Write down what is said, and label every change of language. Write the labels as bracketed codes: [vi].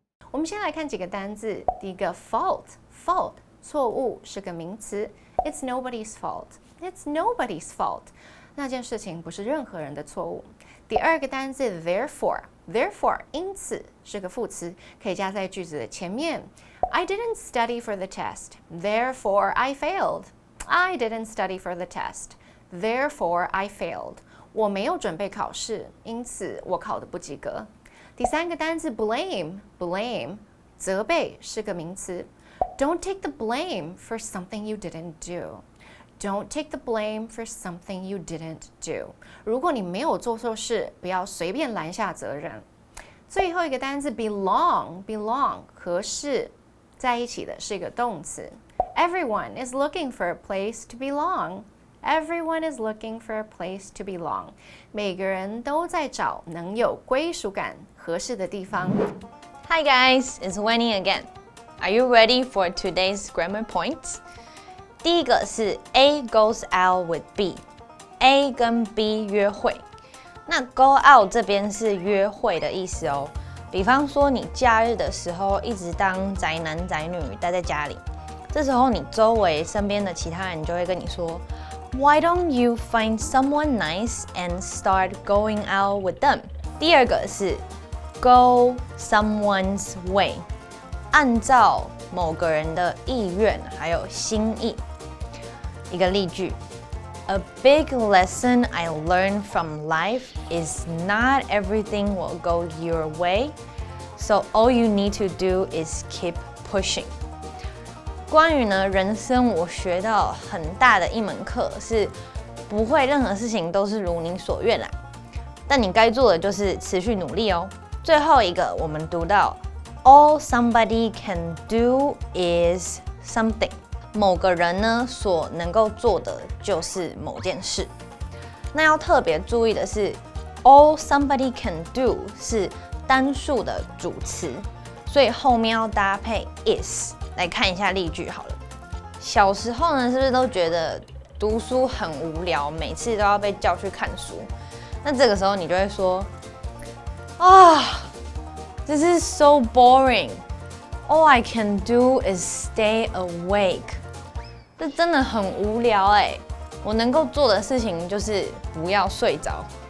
[zh] 我们先来看几个单字。第一个 fault， 错误是个名词 ， [en] It's nobody's fault，It's nobody's fault， [zh] 那件事情不是任何人的错误。第二个单字 therefore， 因此是个副词，可以加在句子的前面。 [en] I didn't study for the test, therefore I failed.I didn't study for the test, therefore I failed. [zh] 我没有准备考试，因此我考得不及格。第三个单字 blame， 责备是个名词。 [en] Don't take the blame for something you didn't do. Don't take the blame for something you didn't do. [zh] 如果你没有做错事，不要随便揽下责任。最后一个单字 belong， 和是在一起的是一个动词。 [en] Everyone is looking for a place to belong. Everyone is looking for a place to belong. [zh] 每个人都在找能有归属感、合适的地方。 [en] Hi guys, it's Winnie again. Are you ready for today's grammar points? [zh] 第一个是 [en] A goes out with B. A [zh] 跟 B 约会。那 go out 这边是约会的意思哦。比方说你假日的时候一直当宅男宅女待在家里。这时候你周围身边的其他人就会跟你说 [en] Why don't you find someone nice and start going out with them? [zh] 第二个是 [en] go someone's way， [zh] 按照某个人的意愿还有心意。一个例句 [en] A big lesson I learned from life is not everything will go your way, so all you need to do is keep pushing. [zh] 关于呢人生，我学到很大的一门课是，不会任何事情都是如你所愿啦。但你该做的就是持续努力哦。最后一个，我们读到 [en] All somebody can do is something。 [zh] 某个人呢所能够做的就是某件事。那要特别注意的是 ， [en] All somebody can do [zh] 是单数的主词，所以后面要搭配 is。来看一下例句好了。小时候呢，是不是都觉得读书很无聊，每次都要被叫去看书？ [en] 那这个时候你就会说，This is so boring. All I can do is stay awake. [zh] 这真的很无聊哎，我能够做的事情就是不要睡着。